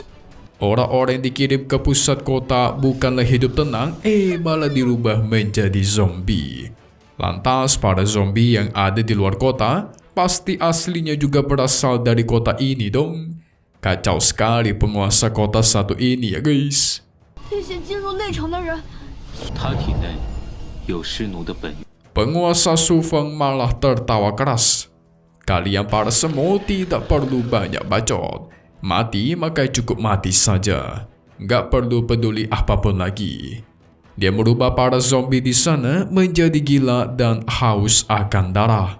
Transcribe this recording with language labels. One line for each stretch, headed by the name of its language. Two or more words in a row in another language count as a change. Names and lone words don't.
Indonesian: Orang-orang yang dikirim ke pusat kota bukanlah hidup tenang, malah dirubah menjadi zombie. Lantas para zombie yang ada di luar kota, pasti aslinya juga berasal dari kota ini dong. Kacau sekali penguasa kota satu ini ya guys.
Chinese: 这些进入内城的人，他体内有尸奴的本源。
Indonesian: Penguasa Sufeng malah tertawa keras. Kalian para semua tidak perlu banyak bacot. Mati maka cukup mati saja. Nggak perlu peduli apapun lagi. Dia merubah para zombie di sana menjadi gila dan haus akan darah.